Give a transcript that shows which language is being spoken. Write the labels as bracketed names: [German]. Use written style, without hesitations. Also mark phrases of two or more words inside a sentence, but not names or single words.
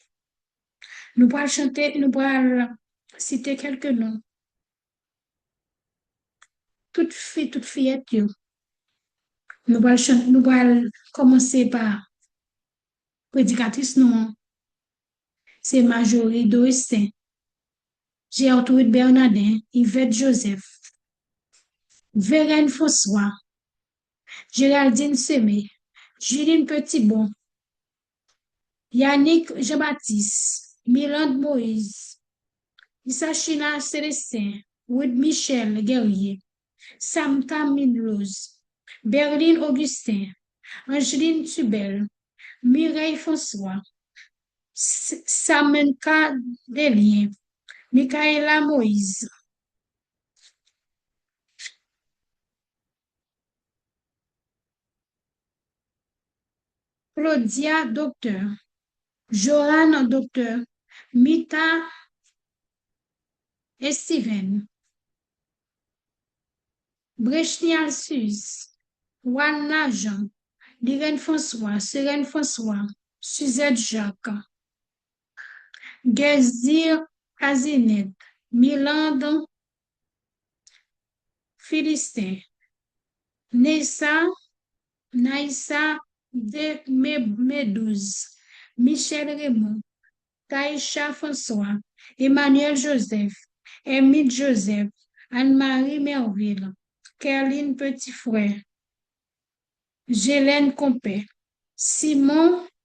[French] Nous pourrons chanter, nous pourrons citer quelques noms. Toute fillette, nous pourrons commencer par prédicatrice, non, c'est Marjorie Doistin, Gertrude Bernardin, Yvette Joseph, Vérène François, Géraldine Semé, Juline Petitbon, Yannick Jean-Baptiste, Milande Moïse, Isachina Célestin, Wood Michel Guerrier, Samta Minrose, Berline Augustin, Angeline Tubel, Mireille François, Samenka Delien, Michaela Moïse, Claudia Docteur, Joanne Docteur, Mita et Steven, Brechnial Sus, Wanna Jean, Lirène François, Sérène François, Suzette Jacques, Gazir Azinet, Milande Philistin, Nessa, Naïssa de Medouze, Michel Raymond, Taïcha François, Emmanuel Joseph, Emile Joseph, Anne-Marie Merville, Kerline Petitfrère, Gélène Compé, Simon